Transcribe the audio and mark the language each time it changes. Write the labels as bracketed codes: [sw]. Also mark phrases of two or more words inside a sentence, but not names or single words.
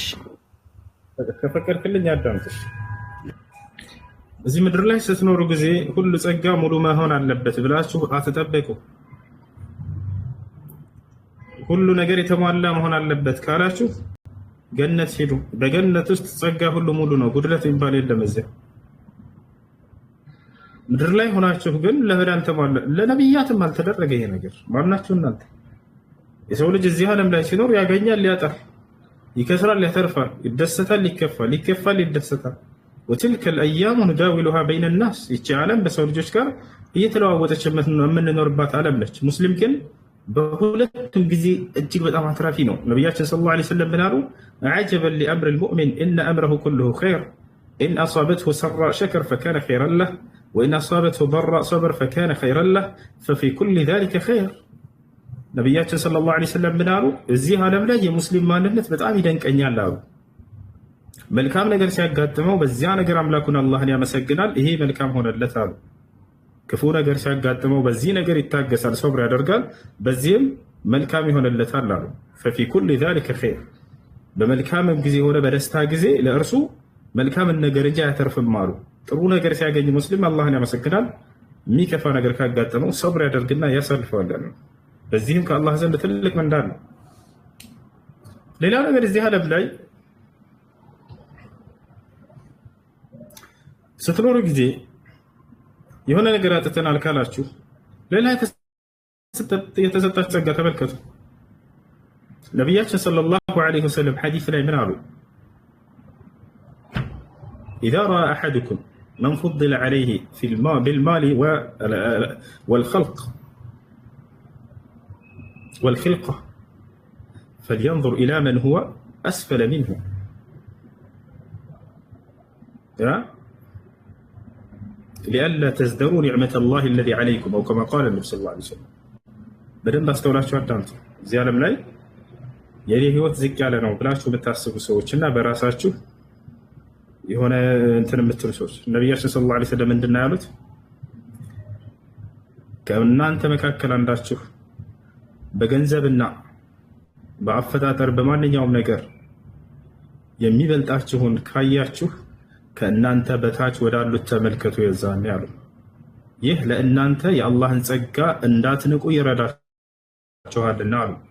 [am] ከፈቀድክልኝ አዳምጥ። እዚህ ምድር ላይ ስትኖሩ ጊዜ ሁሉ ጸጋ ሙሉ መሆን አለበት ብላችሁ አትጠብቁ። ሁሉ ነገር የተሟላ መሆን አለበት ካላችሁ ገነት ሄዱ። በገነት ውስጥ ጸጋ ሁሉ ሙሉ ነው፣ ጉድለት የሚባል የለም። እዚያ ምድር ላይ ሆናችሁ ግን ለህዳን ተሟላ። ለነብያትም አልተደረገ ይሄ ነገር። ማናችሁ እናንተ? የሰው ልጅ እዚህ ዓለም ላይ ሲኖር ያገኛል፣ ያጣል፣ ይከስራል፣ ያተርፋል፣ ይደሰታል፣ ይከፋል፣ ይከፋል፣ ይደሰታል። [ar] وتلك الايام نداولها بين الناس። [am] ይቺ ዓለም በሰው ልጆች ጋር እየተለዋወጠች የምንኖርባት ዓለም ነች። ሙስሊም ግን በሁለቱም ጊዜ እጅግ በጣም አትራፊ ነው። ነብያችን [ar] صلى الله عليه وسلم ብናሉ عجبا لامر المؤمن ان امره كله خير ان اصابته سراء شكر فكان خيرا له وان اصابته ضراء صبر فكان خيرا له ففي كل ذلك خير። ነብያችን صلى الله عليه وسلم [am] ብናሉ እዚህ ዓለም ላይ የሙስሊም ማንነት በጣም ይደንቀኛል አሉ። መልካም ነገር ሲያጋጥመው በዚያ ነገር አምላኩን አላህን ያመሰግናል፣ ይሄ መልካም ሆነለት አሉ። ክፉ ነገር ሲያጋጥመው በዚህ ነገር ይታገሳል፣ ሶብር ያደርጋል፣ በዚህም መልካም ይሆነለታል አሉ። [ar] ففي كل ذلك خير። [am] በመልካምም ጊዜ ሆነ በደስታ ጊዜ ለእርሱ መልካምን ነገር እንጂ አያተርፍም አሉ። ጥሩ ነገር ሲያገኝ ሙስሊም አላህን ያመሰግናል፣ የሚከፋ ነገር ካጋጠመው ሶብር ያደርግና ያሳልፈዋል አሉ። በዚህም ከአላህ ዘንድ ትልቅ ምንዳ ነው። ሌላው ነገር እዚህ ዓለም ላይ ስትኖሩ ጊዜ የሆነ ነገር አጥተናል ካላችሁ ሌላ የተሰጣችሁ ጸጋ ተመልከቱ። ነቢያችን [ar] صلى الله عليه وسلم [am] ሐዲስ ላይ ምን አሉ? [ar] إذا رأى أحدكم من فضل عليه بالمال والخلق والخلقة فلينظر إلى من هو أسفل منه. لئلا تزدروا نعمة الله الذي عليكم أو كما قال النبي صلى الله عليه وسلم. [am] በደንብ አስተውላችሁ አዳምጡ። እዚህ ዓለም ላይ የኔ ህይወት ዝቅ ያለ ነው ብላችሁ የምታስቡ ሰዎችና በራሳችሁ የሆነ እንትን የምትሉ ሰዎች ነቢያችን [ar] صلى الله عليه وسلم [am] ምንድን ነው ያሉት? ከእናንተ መካከል አንዳችሁ በገንዘብና በአፈጣጠር በማንኛውም ነገር የሚበልጣችሁን ካያችሁ ከእናንተ በታች ወዳሉት ተመልከቱ የዛን ያሉ። ይህ ለእናንተ የአላህን ጸጋ እንዳትንቁ ይረዳችኋልና አሉ።